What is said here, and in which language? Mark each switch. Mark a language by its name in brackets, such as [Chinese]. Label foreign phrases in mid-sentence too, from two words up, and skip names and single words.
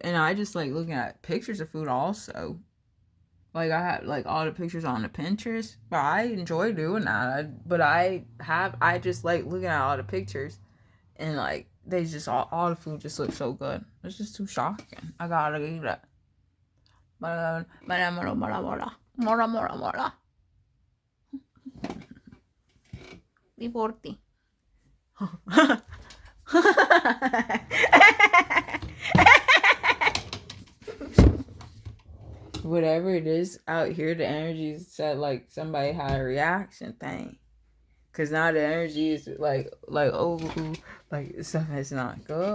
[English] And I just like looking at pictures of food also. Like, I have, like, all the pictures on the Pinterest. But I enjoy doing that. But I just like looking at all the pictures. And, like, they just all the food just looks so good. It's just too shocking. I gotta eat it. Mora, mora, mora, mora, mora, mora, mora, mora. Divorti. Whatever it is out here, the energy is said like somebody had a reaction thing. Cause now the energy is like oh, like stuff is not good.